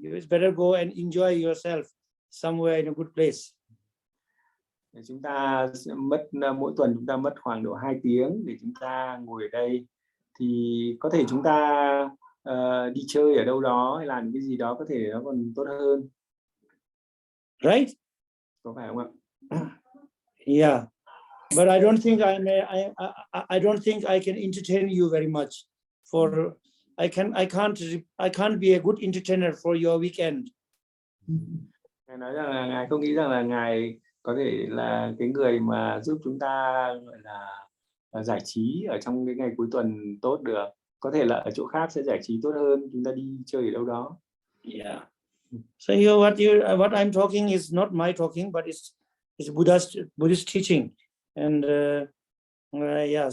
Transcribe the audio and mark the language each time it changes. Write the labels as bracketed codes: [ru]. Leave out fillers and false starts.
[en] It's better go and enjoy yourself somewhere in a good place. [vi] Chúng ta sẽ mất mỗi tuần chúng ta mất khoảng độ 2 tiếng để chúng ta ngồi ở đây, thì có thể chúng ta đi chơi ở đâu đó hay làm cái gì đó có thể nó còn tốt hơn. [en] Right? [vi] Có phải không ạ? [en] Yeah, but I don't think I don't think I can entertain you very much. For I can't be a good entertainer for your weekend. [vi] Ngài nói rằng là Ngài không nghĩ rằng là Ngài có thể là cái người mà giúp chúng ta gọi là giải trí ở trong cái ngày cuối tuần tốt được. Có thể là ở chỗ khác sẽ giải trí tốt hơn, chúng ta đi chơi ở đâu đó. [en] Yeah. So here what I'm talking is not my talking, but it's Buddhist teaching, and yeah.